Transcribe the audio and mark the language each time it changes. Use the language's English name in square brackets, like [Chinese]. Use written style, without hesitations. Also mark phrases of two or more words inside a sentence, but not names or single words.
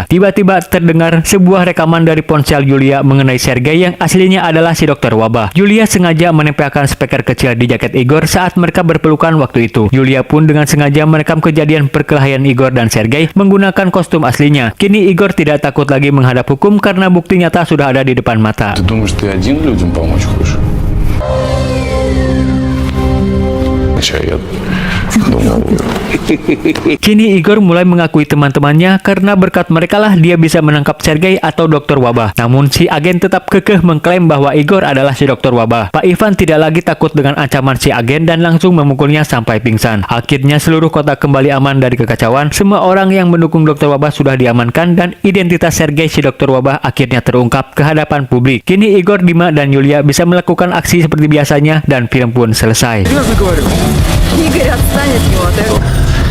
[Indonesian] Tiba-tiba terdengar sebuah rekaman dari ponsel Yulia mengenai Sergei yang aslinya adalah si dokter wabah. Yulia sengaja menempelkan speaker kecil di jaket Igor saat mereka berpelukan waktu itu. Yulia pun dengan sengaja merekam kejadian perkelahian Igor dan Sergei menggunakan kostum aslinya. Kini Igor tidak takut lagi menghadap hukum karena bukti nyata sudah ada di depan mata. [Russian] Ты думаешь, ты один людям помочь хочешь? Я думал, [Indonesian] Kini Igor mulai mengakui teman-temannya karena berkat merekalah dia bisa menangkap Sergei atau dokter wabah. Namun si agen tetap kekeh mengklaim bahwa Igor adalah si dokter wabah. Pak Ivan tidak lagi takut dengan ancaman si agen dan langsung memukulnya sampai pingsan. Akhirnya seluruh kota kembali aman dari kekacauan. Semua orang yang mendukung dokter wabah sudah diamankan dan identitas Sergei si dokter wabah akhirnya terungkap ke hadapan publik. Kini Igor, Dima, dan Yulia bisa melakukan aksi seperti biasanya dan film pun selesai. [Russian] Серьезно говорю. Игорь, отстань от него.